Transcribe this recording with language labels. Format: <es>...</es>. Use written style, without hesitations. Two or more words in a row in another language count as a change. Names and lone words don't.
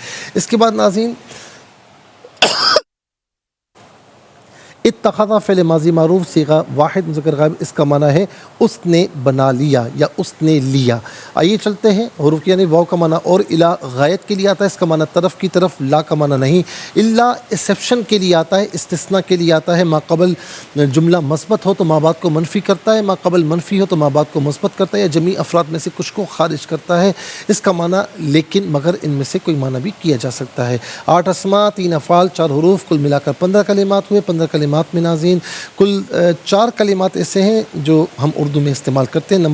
<ur>اس کے بعد ناظرین اتخذ فعل ماضی معروف صیغہ واحد مذکر غائب، اس کا معنی ہے اس نے بنا لیا یا اس نے لیا۔ آئیے چلتے ہیں، حروف کی یعنی واو کا معنی اور الا غایت کے لیے آتا ہے، اس کا معنی طرف کی طرف، لا کا معنی نہیں۔ الا ایکسیپشن کے لیے آتا ہے، استثناء کے لیے آتا ہے، ما قبل جملہ مثبت ہو تو ما بعد کو منفی کرتا ہے، ما قبل منفی ہو تو ما بعد کو مثبت کرتا ہے، یا جمیع افراد میں سے کچھ کو خارج کرتا ہے، اس کا معنی لیکن مگر ان میں سے کوئی معنی بھی کیا جا سکتا ہے۔ 8 اسماء، 3 افعال، 4 حروف، کل ملا کر 15 کلمات ہوئے۔ 15 کلمات میں ناظرین کل 4 کلمات ایسے ہیں جو ہم اردو میں استعمال کرتے ہیں۔</ur>